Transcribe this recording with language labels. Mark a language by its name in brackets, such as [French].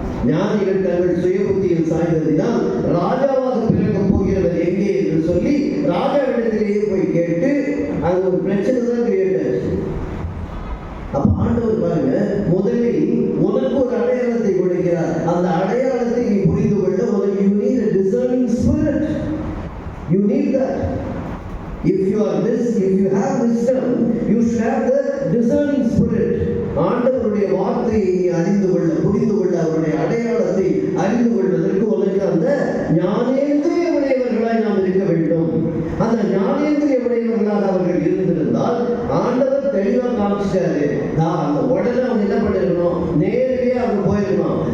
[Tamil] ஞானிகள் தங்கள் சுய புத்தியில் சாய்ந்ததினால் ராஜாவாக பிறக்க போகிறவர் எங்கே என்று சொல்லி ராஜாவிடத்திலேயே போய் கேட்டு அது ஒரு பிரச்சனை தான் கிரியேட் ஆச்சு. அப்ப ஆண்டவர் பாருங்க, முதலில் உனக்கு ஒரு அடையாளத்தை கொடுக்கிறார். அந்த அடையாளத்தை நீ புரிந்து கொள்ள முதல் [English] you need a discerning spirit. You need that. If you have wisdom, you should have the discerning spirit. [Tamil] ஆண்டவருடைய வார்த்தையை நீ அறிந்து கொள்ள, புரிந்து கொள்ள, அவருடைய அடையாளத்தை அறிந்து கொள்வதற்கு உனக்கு அந்த ஞானேந்திரிய உடையவர்களாய் நாம் இருக்க வேண்டும். அந்த ஞானேந்திரிய உடையவர்களாக அவர்கள் இருந்திருந்தால் ஆண்டவர் தெளிவாக காமிச்சிட்டாரு. அந்த உடனே அவங்க என்ன பண்ணிருக்கணும், நேரடியாக அவங்க போயிருக்கணும்.